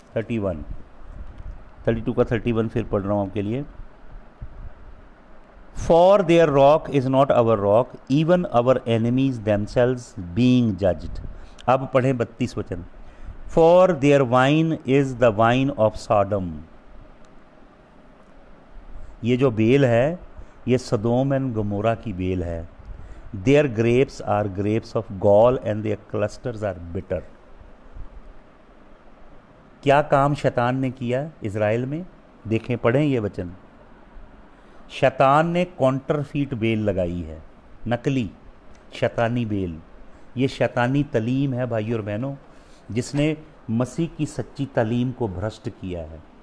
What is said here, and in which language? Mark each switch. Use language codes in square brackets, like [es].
[hi] 32 का 31 फिर पढ़ रहा हूँ आपके लिए। [en] For their rock is not our rock, even our enemies themselves being judged. [hi] अब पढ़ें 32 वचन। [en] For their wine is the wine of Sodom. [hi] ये जो बेल है ये सदोम एंड गमोरा की बेल है। [en] Their grapes are grapes of gall and their clusters are bitter. [hi] क्या काम शैतान ने किया इज़राइल में? देखें, पढ़ें ये वचन। शैतान ने काउंटरफीट बेल लगाई है, नकली शैतानी बेल। ये शैतानी तलीम है भाई और बहनों, जिसने मसीह की सच्ची तालीम को भ्रष्ट किया है।